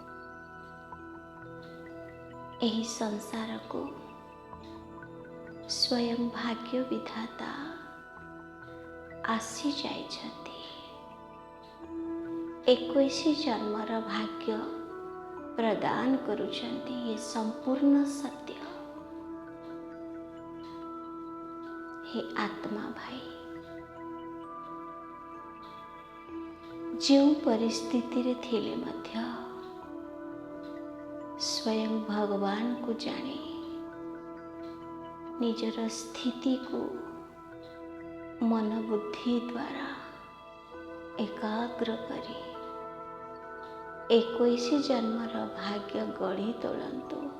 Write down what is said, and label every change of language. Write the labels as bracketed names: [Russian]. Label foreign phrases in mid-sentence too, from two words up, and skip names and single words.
[Odia] ଏହି ସଂସାରକୁ ସ୍ୱୟଂ ଭାଗ୍ୟ ବିଧାତା ଆସି ଯାଇଛନ୍ତି। 21 ଜନ୍ମର ଭାଗ୍ୟ ପ୍ରଦାନ କରୁଛନ୍ତି। ଏ ସମ୍ପୂର୍ଣ୍ଣ ସତ୍ୟ। [Hindi] हे आत्मा भाई, [Odia] ଯେଉଁ ପରିସ୍ଥିତିରେ ଥିଲେ ମଧ୍ୟ ସ୍ୱୟଂ ଭଗବାନଙ୍କୁ ଜାଣି ନିଜର ସ୍ଥିତିକୁ ମନ ବୁଦ୍ଧି ଦ୍ୱାରା ଏକାଗ୍ର କରି 21 ଜନ୍ମର ଭାଗ୍ୟ ଗଢ଼ି ତୋଳନ୍ତୁ।